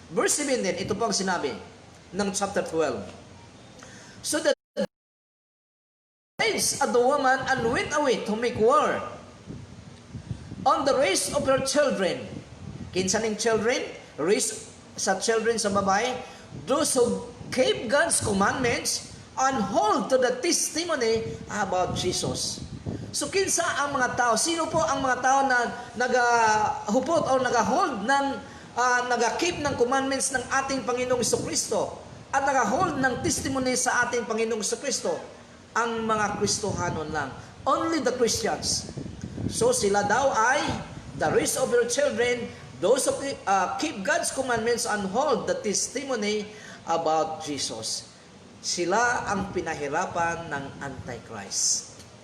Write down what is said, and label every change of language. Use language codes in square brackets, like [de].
[tl] Verse 17, ito po ang sinabi ng chapter 12. [en] So that raised at the woman and went away to make war on the race of her children. [ceb] Kinsa ning children? Race sa children sa babae. [en] Those who keep God's commandments and hold to the testimony about Jesus. [ceb] So kinsa ang mga tao? [tl] Sino po ang mga tao na nagahupot o nagahold ng nag-keep ng commandments ng ating Panginoong Jesucristo at nag-hold ng testimony sa ating Panginoong Jesucristo? Ang mga Kristohanon lang. [en] Only the Christians. [tl] So sila daw ay [en] the race of your children, those who keep God's commandments and hold the testimony about Jesus. [tl] Sila ang pinahirapan ng Antichrist.